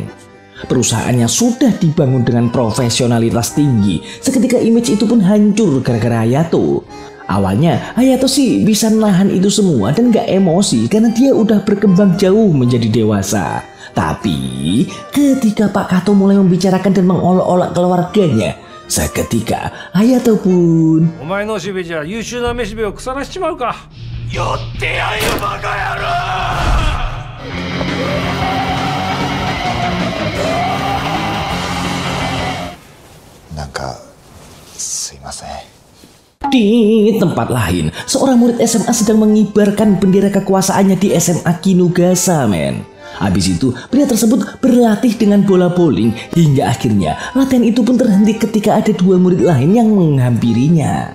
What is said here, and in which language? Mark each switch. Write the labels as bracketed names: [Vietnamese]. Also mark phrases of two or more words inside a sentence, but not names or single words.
[Indonesian] Perusahaannya sudah dibangun dengan profesionalitas tinggi, seketika image itu pun hancur gara-gara Hayato. Awalnya Hayato sih bisa nahan itu semua dan gak emosi karena dia udah berkembang jauh menjadi dewasa. Tapi ketika Pak Kato mulai membicarakan dan mengolok-olok keluarganya, seketika Hayato pun [Japanese] お前のしべじゃ優秀なめしべを腐らしちまうか。寄ってやれよバカ野郎。なんかすいません。 [Indonesian] Di tempat lain, seorang murid SMA sedang mengibarkan bendera kekuasaannya di SMA Kinugasa, men. Habis itu, pria tersebut berlatih dengan bola bowling hingga akhirnya latihan itu pun terhenti ketika ada dua murid lain yang menghampirinya.